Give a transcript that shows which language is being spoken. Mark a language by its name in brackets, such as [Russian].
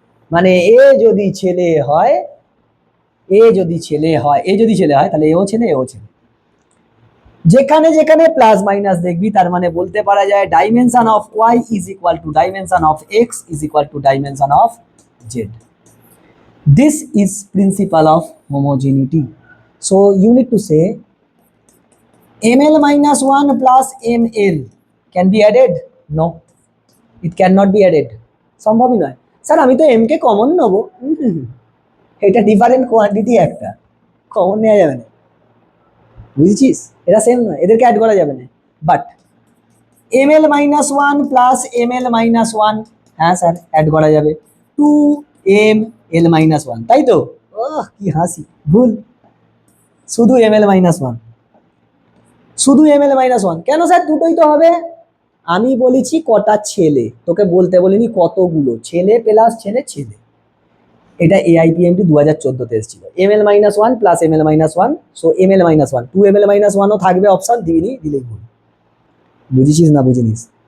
[Bangla] মানে এ যদি ছেলে হয়, এ যদি ছেলে হয়, এ যদি ছেলে হয় তাহলে এও ছেলে, এও ছেলে। যেখানে যেখানে প্লাস মাইনাস দেখবি তার মানে বলতে পারা যায় [English] Dimension of y is equal to dimension of x is equal to dimension of z। This is principle of homogeneity. So you need to say ml minus 1 plus ml can be added? No, it cannot be added. [Bangla] সম্ভবই নয়। Sir আমি তো m কে common নেব, এটা different quantity, একটা common নেওয়া যাবে না। বুঝেছিস? এটা সেম নয়, এদেরকে অ্যাড করা যাবে না। But ml minus 1 plus ml minus 1, হ্যাঁ স্যার অ্যাড করা যাবে। 2ml minus 1, তাই তো? ওহ কি হাসি, ভুল। শুধু ml minus 1, শুধু ml minus 1। কেন স্যার? দুটোই তো হবে। আমি বলেছি কটা ছেলে, তোকে বলতে বলিনি কতগুলো ছেলে প্লাস ছেলে ছেলে। এটা AIPMT 2014-তে এসেছিল। ml minus 1 plus ml minus 1, so ml minus 1, 2ml minus 1ও থাকবে অপশন, দিইনি, দিলেই ভুল। বুঝেছিস না বুঝিনিস?